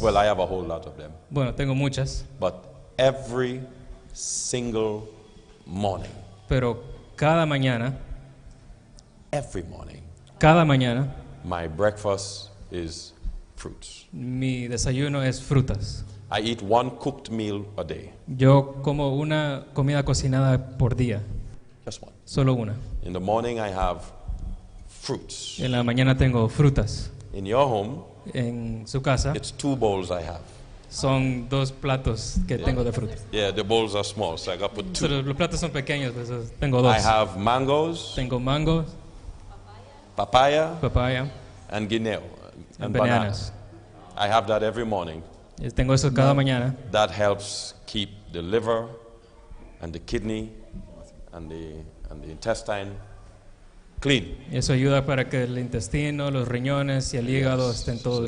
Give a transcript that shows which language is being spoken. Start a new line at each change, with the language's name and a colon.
English: well, I have a whole lot of them.
Spanish: Bueno, tengo muchas,
English: But every single morning,
Spanish: pero cada mañana,
English: every morning, my breakfast is fruits.
Spanish: mi desayuno es frutas.
English: I eat 1 cooked meal a day.
Spanish: Yo como una comida cocinada por día,
English: Just one.
Spanish: solo una.
English: In the morning, I have fruits.
Spanish: En la mañana tengo frutas.
English: In your home,
Spanish: En su casa
English: it's 2 bowls I have.
Spanish: son 2 platos que tengo de frutas.
English: Yeah, the bowls are small, so I got to put 2.
Spanish: Pero los platos son pequeños, pues tengo 2.
English: I have mangoes,
Spanish: Tengo mango,
English: papaya,
Spanish: papaya
English: and guineo,
Spanish: y
English: and bananas.
Spanish: bananas.
English: I have that every morning.
Spanish: Tengo eso cada mañana.
English: That helps keep the liver and the kidney and the intestine clean.
Spanish: Y eso ayuda para que el intestino, los riñones y el hígado estén todos